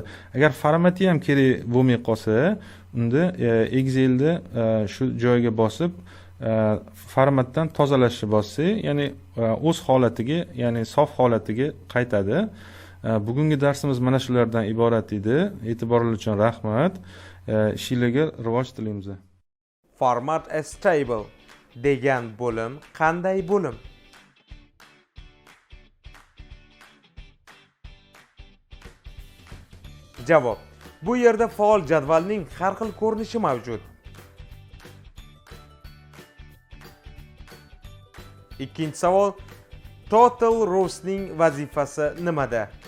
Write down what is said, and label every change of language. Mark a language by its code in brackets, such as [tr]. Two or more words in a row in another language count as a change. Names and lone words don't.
[uz] Agar formati ham kerak bo'lmay qolsa, unda Excelda shu joyga bosib formatdan tozalashni bossak, ya'ni o'z holatiga, ya'ni sof holatiga qaytadi. Bugungi darsimiz mana shulardan iborat edi. E'tiboringiz uchun rahmat. Ishingizga rivoj tilaymiz. [en] Format as table [uz] degan bo'lim qanday bo'lim? Javob: bu yerda faol jadvalning har xil ko'rinishi mavjud. Ikkinchi savol: [en] total rows'ning [uz] vazifasi nimada?